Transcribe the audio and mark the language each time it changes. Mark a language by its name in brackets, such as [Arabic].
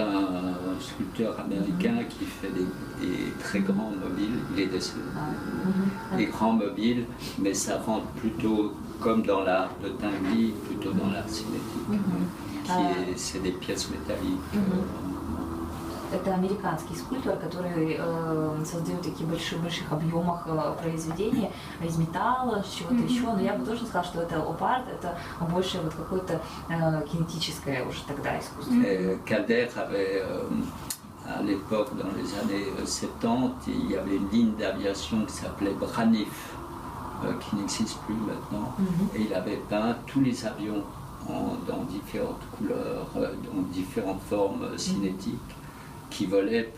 [French] un sculpteur américain qui fait des très grands mobiles. Il est des grands mobiles, mais ça rentre plutôt comme dans l'art de Tinguely, plutôt dans l'art cinétique. C'est des pièces métalliques. [Russian] Это американский скульптор, который создает такие больших объемах произведения из металла, с чего-то еще. Но я бы тоже сказала, что это оп-арт, это больше вот какое-то кинетическое уже тогда искусство. [French] Calder avait, à l'époque, dans les années 70, il y avait une ligne d'aviation qui s'appelait Braniff, qui n'existe plus maintenant. Et il avait peint tous les avions dans différentes couleurs, dans différentes formes cinétiques, qui volaient.